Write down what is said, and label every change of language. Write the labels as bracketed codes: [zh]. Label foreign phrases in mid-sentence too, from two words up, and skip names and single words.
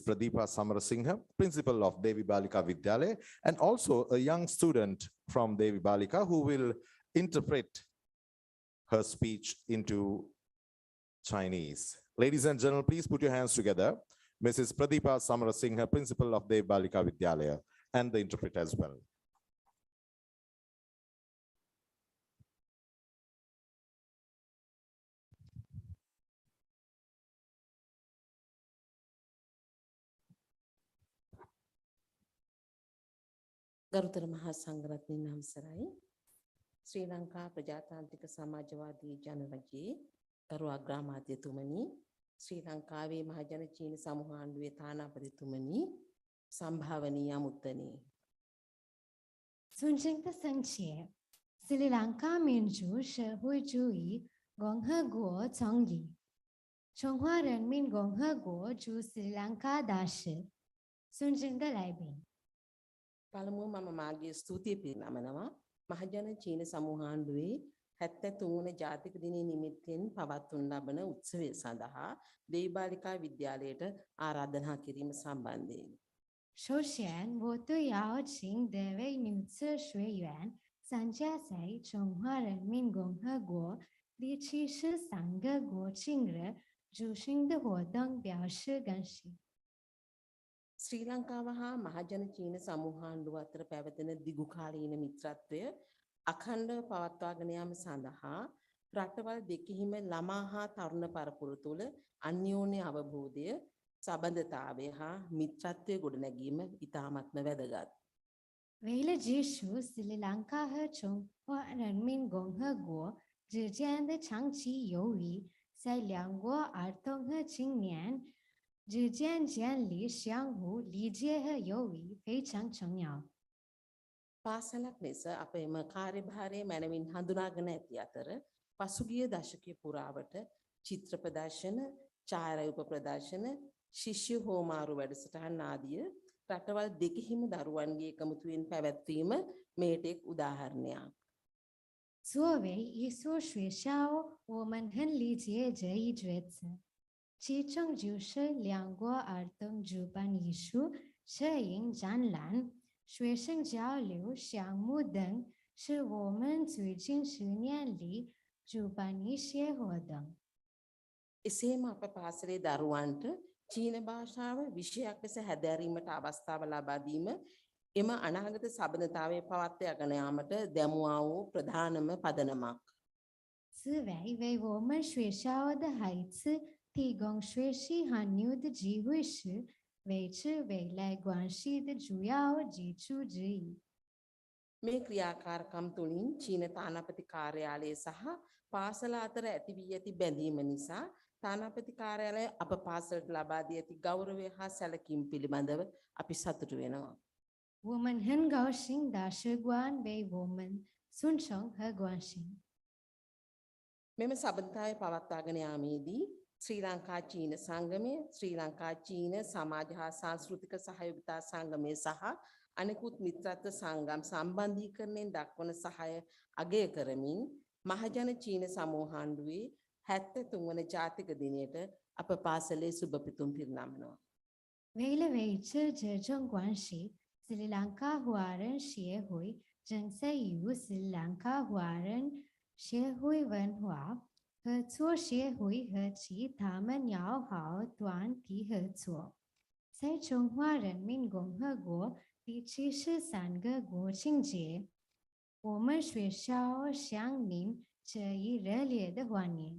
[en] Pradeepa Samarasinghe, principal of Devi Balika Vidyalaya, and also a young student from Devi Balika who will interpret her speech into Chinese. Ladies and gentlemen, please put your hands together. Mrs. Pradeepa Samarasinghe, principal of Devi Balika Vidyalaya, and the interpreter as well. [si] ගරුතර මහා සංඝරත්නයන් අවසරයි ශ්‍රී ලංකා ප්‍රජාතාන්ත්‍රික සමාජවාදී ජනරජයේ ගරු අග්‍රාමාත්‍යතුමනි ශ්‍රී ලංකාවේ මහජන චීන සමූහ ආණ්ඩුවේ තානාපතිතුමනි සම්භාවනීය අමුත්තනි [zh] 尊敬的圣贤，斯里兰卡民主社会主义共和国总理，中华人民共和国驻斯里兰卡大使，尊敬的来宾。 [si] පළමුව මම මාගේ ස්තුතිය පිරිනමනවා මහජන චීන සමූහ ආණ්ඩුවේ 73 වන ජාතික දිනය නිමිත්තෙන් පවත්වනු ලබන උත්සවය සඳහා දේවාලිකා විද්‍යාලයට ආරාධනා කිරීම සම්බන්ධයෙන් [zh] 首先，我对邀请这位女子学员参加在中华人民共和国第73个国庆日举行的活动表示感谢。 [si] ශ්‍රී ලංකාව හා මහජන චීන සමූහ ආණ්ඩුව අතර පැවතෙන දිගු කාලීන මිත්‍රත්වය අඛණ්ඩව පවත්වාගෙන යාම සඳහා රටවල් දෙකෙහිම ළමා හා තරුණ පරපුර තුළ අන්‍යෝන්‍ය අවබෝධය සබඳතාවය හා මිත්‍රත්වය ගොඩනැගීම ඉතාමත්ම වැදගත්. [zh] 为了结束斯里兰卡和中华人民共和国之间的长期友谊，在两国儿童和青年之间建立相互理解和友谊非常重要。 [si] පාසලක් ලෙස අප එම කාර්යභාරය මැනවින් හඳුනාගෙන ඇති අතර පසුගිය දශකය පුරාවට චිත්‍ර ප්‍රදර්ශන, ඡායාරූප ප්‍රදර්ශන, ශිෂ්‍ය හෝමාරු වැඩසටහන් ආදිය රටවල් දෙකෙහිම දරුවන්ගේ එකමුතුවෙන් පැවැත්වීම මේට එක් උදාහරණයක්. [zh] 作为一所学校，我们很理解这一角色，其中就是两国儿童主办艺术、摄影展览、学生交流项目等，是我们最近10年里主办一些活动。 [si] එසේම අප පාසලේ දරුවන්ට චීන භාෂාව විෂයක් ලෙස හැදෑරීමට අවස්ථාව ලබා දීම එම අනාගත සබඳතාවය පවත්වාගෙන යාමට දැමුවා වූ ප්‍රධානම පදනමක්. [zh] 此外，为我们学校的孩子提供学习韩语的机会是维持未来关系的主要基础之一。 [si] මේ ක්‍රියාකාරකම් තුළින් චීන තානාපති කාර්යාලය සහ පාසල අතර ඇති වී ඇති බැඳීම නිසා තානාපති කාර්යාලය අප පාසලට ලබා දී ඇති ගෞරවය හා සැලකීම පිළිබඳව අපි සතුටු වෙනවා. [zh] 我们很高兴大使馆为我们尊重和关心。 [si] මෙම සබඳතාවය පවත්වාගෙන යාමේදී ශ්‍රී ලංකා චීන සංගමය, ශ්‍රී ලංකා චීන සමාජ හා සංස්කෘතික සහයෝගිතා සංගමය සහ අනෙකුත් මිත්‍රත්ව සංගම් සම්බන්ධීකරණයෙන් දක්වන සහාය අගය කරමින් මහජන චීන සමූහ ආණ්ඩුවේ 73 වන ජාතික දිනයට අප පාසලේ සුබ පිතුම් පිරිනමනවා. [zh] 为了维持这种关系，斯里兰卡华人协会正在与斯里兰卡华人协会文化合作协会和其他们友好团体合作，在中华人民共和国第73个国庆节，我们学校向您致以热烈的欢迎。